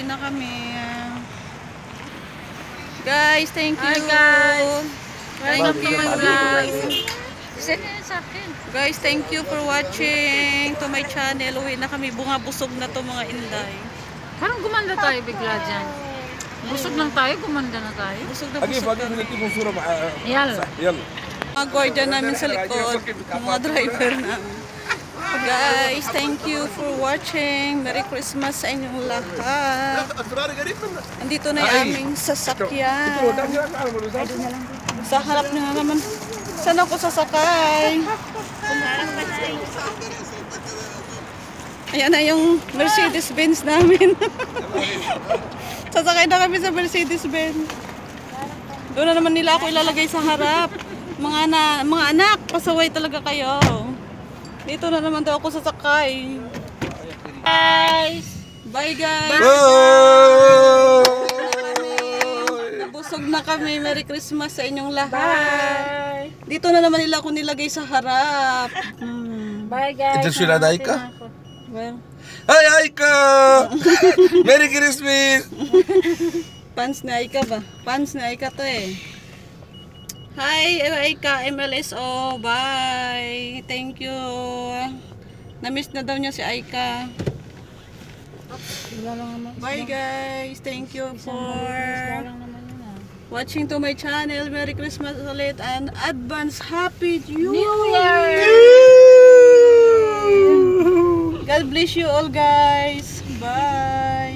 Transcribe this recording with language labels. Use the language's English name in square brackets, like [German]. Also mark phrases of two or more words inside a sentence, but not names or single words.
[Filipino] kami. Guys, [English] thank you. Hi, guys. Thank you. [Filipino] Send nyo sa akin. [English] Guys, thank you for watching to my channel. [Filipino] Uwi na kami. Bunga busog na to mga inday. Parang gumanda tayo bigla dyan. Busog lang tayo, gumanda na tayo. Busog na [Arabic] اجي [Filipino] busog [Arabic] فاضي [Filipino] kami. [Arabic] بنتي صوره مع Yalla. يلا [Filipino] Mga guardian namin sa likod. Yung mga driver namin. [English] Guys, thank you for watching. Merry Christmas [Filipino] sa inyong lahat. [Arabic] الفراري قريب منك [Filipino] Andito na yung aming sasakyan. Sa harap nyo na naman. Saan ako sasakay? Ayan na yung Mercedes-Benz namin. Sasakay na kami sa Mercedes-Benz. Doon na naman nila ako ilalagay sa harap. Mga anak, pasaway talaga kayo. Dito na naman daw ako sasakay. [English] Guys! Bye guys! [Filipino] Nabusog na kami. [English] Merry Christmas [Filipino] sa inyong lahat. Dito na naman nila ako nilagay sa harap. [English] Bye guys. [Arabic] انت شو لديك؟ [English] Well, Hi Aika Merry Christmas [Filipino] pants na Aika ba? Pants na Aika to eh. [English] Hi Aika, MLSO. Bye. Thank you. [Filipino] Na-miss na daw niya si Aika. [English] Bye guys. Thank you for watching to my channel. Merry Christmas ulit and advance Happy New Year. God bless you all guys. Bye.